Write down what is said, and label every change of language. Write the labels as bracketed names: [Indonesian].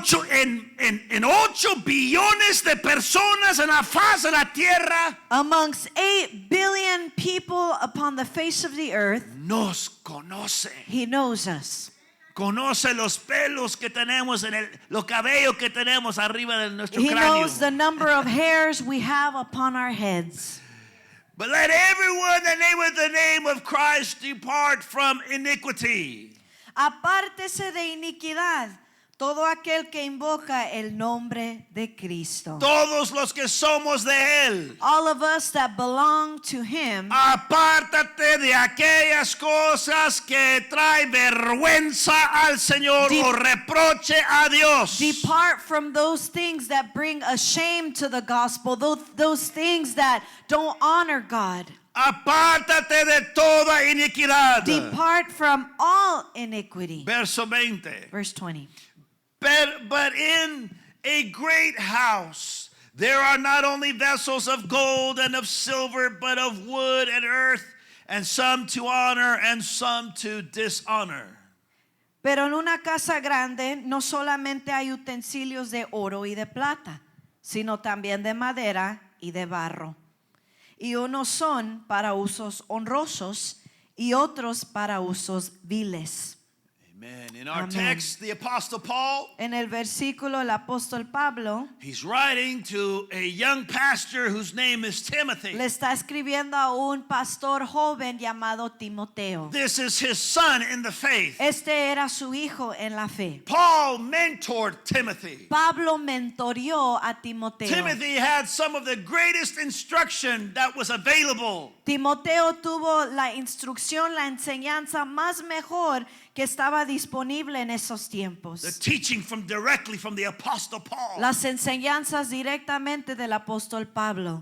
[Spanish] en 8 billones de personas en la faz de la tierra, [English] amongst 8 billion people upon the face of the earth, [Spanish] nos conoce. [English] he knows us. [Spanish] Conoce los pelos que tenemos los cabellos que tenemos arriba de nuestro [English] He [Spanish] cráneo. [English] knows the number of hairs we have upon our heads. But let everyone that nameth the name of Christ depart from iniquity. [Spanish] Apártese de iniquidad todo aquel que invoca el nombre de Cristo. Todos los que somos de Él. [English] All of us that belong to Him, [Spanish] Apártate de aquellas cosas que trae vergüenza al Señor o reproche a Dios. [English] depart from those things that bring a shame to the gospel, those things that don't honor God. [Spanish] Apártate de toda iniquidad. [English] Depart from all iniquity. [Spanish] Verso 20. [English] Verse 20. But in a great house there are not only vessels of gold and of silver, but of wood and earth, and some to honor and some to dishonor. [Spanish] Pero en una casa grande no solamente hay utensilios de oro y de plata, sino también de madera y de barro. Y unos son para usos honrosos y otros para usos viles. [English] Amen. In our Amen. text, the Apostle Paul, [Spanish] En el versículo, el apóstol Pablo [English] he's writing to a young pastor whose name is Timothy. [Spanish] le está escribiendo a un pastor joven llamado Timoteo. [English] This is his son in the faith. [Spanish] Este era su hijo en la fe. [English] Paul mentored Timothy. [Spanish] Pablo mentoreó a Timoteo. [English] Timothy had some of the greatest instruction that was available. [Spanish] Timoteo tuvo la instrucción, la enseñanza más mejor que estaba disponible en esos [English] The [Spanish] tiempos. [English] teaching directly from the Apostle Paul. [Spanish] Las enseñanzas directamente del apóstol Pablo.